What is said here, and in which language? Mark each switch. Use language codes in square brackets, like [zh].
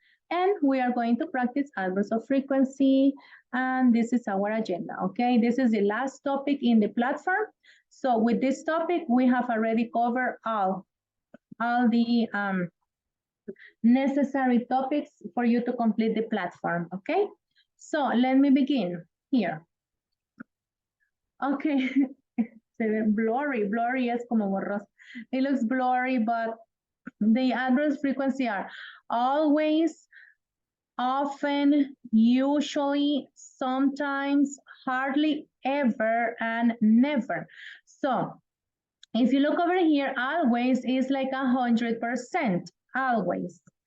[en] And we are going to practice adverbs of frequency. And this is our agenda, okay? This is the last topic in the platform. So with this topic, we have already covered all the necessary topics for you to complete the platform, okay? So let me begin here. [es] Okay, se ve blurry es como borroso. [en] It looks blurry, but the address frequency are always, often, usually, sometimes, hardly, ever, and never. So if you look over here, always is like 100%, always.